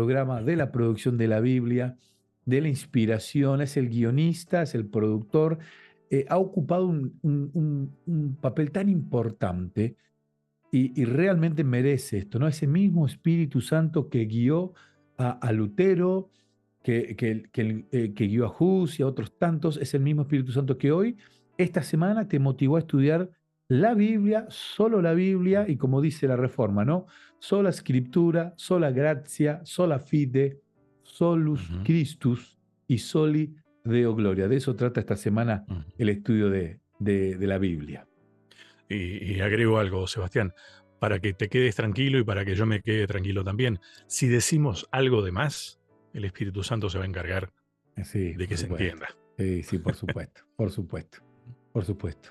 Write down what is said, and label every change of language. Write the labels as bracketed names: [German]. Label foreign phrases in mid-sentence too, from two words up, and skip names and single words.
[Spanish] programa, de la producción de la Biblia, de la inspiración, es el guionista, es el productor, ha ocupado un papel tan importante y realmente merece esto, ¿no? Ese mismo Espíritu Santo que guió a Lutero, que guió a Hus y a otros tantos, es el mismo Espíritu Santo que hoy, esta semana, te motivó a estudiar la Biblia, solo la Biblia, y como dice la Reforma, ¿no? [Latin] Sola Scriptura, sola gratia, sola fide, solus Ujú, Christus y soli Deo Gloria. [Spanish] De eso trata esta semana ujú. el estudio de la Biblia. Y agrego algo, Sebastián, para que te quedes tranquilo y para que yo me quede tranquilo también. Si decimos algo de más, el Espíritu Santo se va a encargar Sí, de por que se supuesto. entienda. Sí, sí, por supuesto, por supuesto, por supuesto.